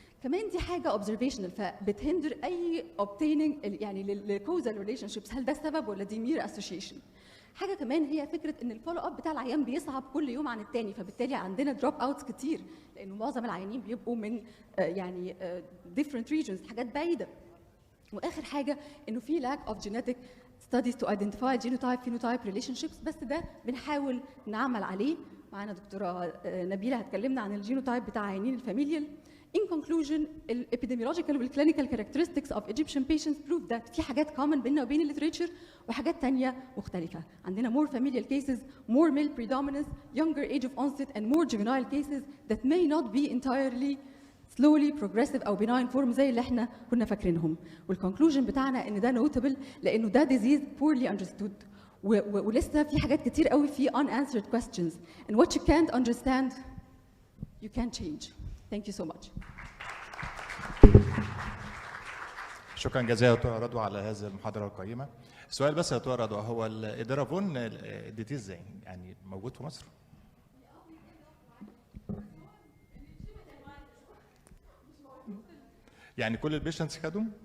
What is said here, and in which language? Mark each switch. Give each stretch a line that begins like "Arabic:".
Arabic: كمان دي حاجه observational فبتهندر اي obtaining يعني للكوزال ريليشن شيبس، هل ده السبب ولا دي مير اسوشيشن. حاجه كمان هي فكره ان الفولو اب بتاع العيان بيصعب كل يوم عن الثاني، فبالتالي عندنا دروب اوتس كتير لانه معظم العيانين بيبقوا من يعني different regions، حاجات بعيده. واخر حاجه انه في
English: lack of genetic studies to identify genotype phenotype relationships،
Arabic: بس ده بنحاول نعمل عليه. معانا دكتوره نبيله هتكلمنا عن الجينوتايب بتاع عيانين الفاميليال.
English: In conclusion, the epidemiological and clinical characteristics of Egyptian patients prove that
Arabic: في حاجات common بيننا وبين الليتريتشر وحاجات تانية مختلفة.
English: عندنا more familial cases, more male predominance, younger age of onset, and more juvenile cases that may not be entirely slowly progressive أو benign form
Arabic: زي اللي احنا كنا فاكرينهم. والconclusion بتاعنا إن ده notable لأنه ده
English: disease poorly understood.
Arabic: ولسه في حاجات كتير قوي في unanswered questions.
English: And what you can't understand, you can't change. Thank you so much.
Arabic: شكرا جزيلا دكتوره رضوى على هذه المحاضره القيمه. سؤال بس يا دكتوره رضوى، هو الادرافون اديتيه ازاي؟ يعني موجود في مصر؟ يعني كل البيشنتس خدوا؟